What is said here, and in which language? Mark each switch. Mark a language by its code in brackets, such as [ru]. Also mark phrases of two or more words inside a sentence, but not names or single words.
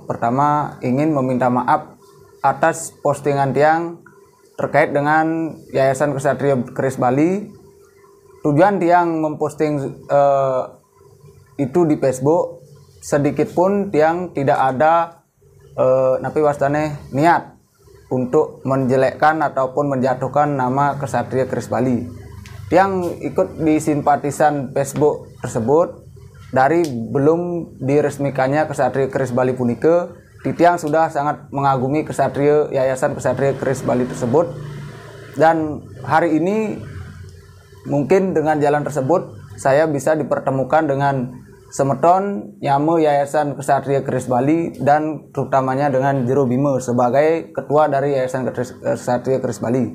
[id] Pertama ingin meminta maaf atas postingan tiang terkait dengan Yayasan Ksatria Keris Bali. Tujuan tiang memposting itu di Facebook, sedikit pun tiang tidak ada [ban] napi wastane [id] niat untuk menjelekkan ataupun menjatuhkan nama Kesatria Keris Bali. Yang ikut di simpatisan Facebook tersebut dari belum diresmikannya Kesatria Keris Bali [ban] punike, Titiang [id] sudah sangat mengagumi Kesatria Yayasan Kesatria Keris Bali tersebut, dan hari ini mungkin dengan jalan tersebut saya bisa dipertemukan dengan [ban] semeton nyame [id] Yayasan Kesatria Keris Bali dan terutamanya dengan Jero Bima sebagai ketua dari Yayasan Kesatria Keris Bali.